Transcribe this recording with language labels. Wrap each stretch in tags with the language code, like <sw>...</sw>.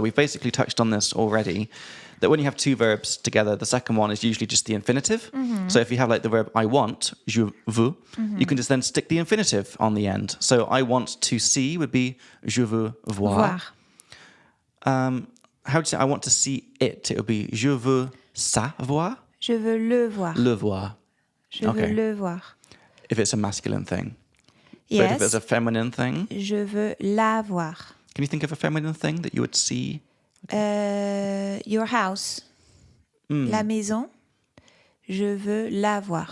<en>We've basically touched on this already. That when you have two verbs together, the second one is usually just the infinitive. So if you have like the verb I want,</en> <fr>je veux,</fr> <en>you can just then stick the infinitive on the end. So I want to see would be</en> <fr>je veux voir. Voir.</fr> <en>How would you say I want to see it? It would be</en> <fr>je veux ça voir. Je veux le voir. Le voir. Je</fr> <en>Okay.</en> <fr>veux le voir.</fr> <en>If it's a masculine thing. But if it's Yes. a feminine thing,</en> <fr>Je veux la voir.</fr> <en>can you think of a feminine thing that you would see? Your house.</en> <fr>La maison. Je veux la voir.</fr>